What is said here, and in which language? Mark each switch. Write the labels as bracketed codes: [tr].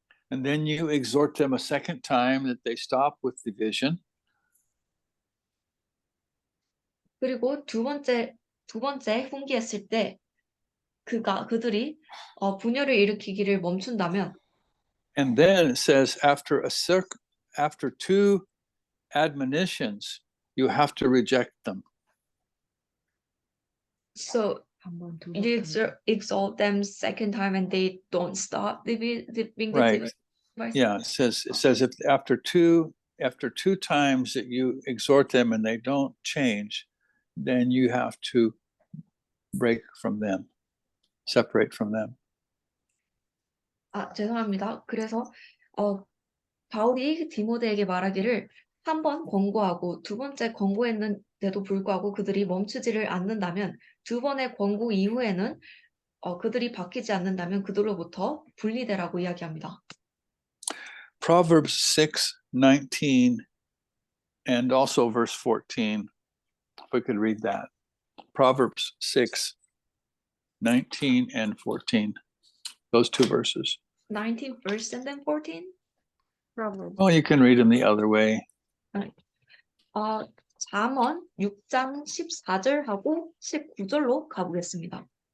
[en] And then you exhort them a second time that they stop with division. [ko] 그리고 두 번째 훈계했을 때 그들이 분열을 일으키기를 멈춘다면 [en] and then it says after two admonitions, you have to reject them. so you exalt them second time and they don't stop being Right. the Yeah, it says if after two times that you exhort them and they don't change, then you have to break from them, separate from them. [ko] 죄송합니다. 그래서 바울이 디모데에게 말하기를 한 번 권고하고 두 번째 권고했는데도 불구하고 그들이 멈추지를 않는다면 두 번의 권고 이후에는 그들이 바뀌지 않는다면 그들로부터 분리되라고 이야기합니다. [en] Proverbs 6:19 and also verse 14. If we could read that. Proverbs 6:19 and 14. Those two verses. 19 first and then 14? Proverbs. Oh, you can read them the other way. [ko] 잠언 6장 14절하고 19절로 가보겠습니다.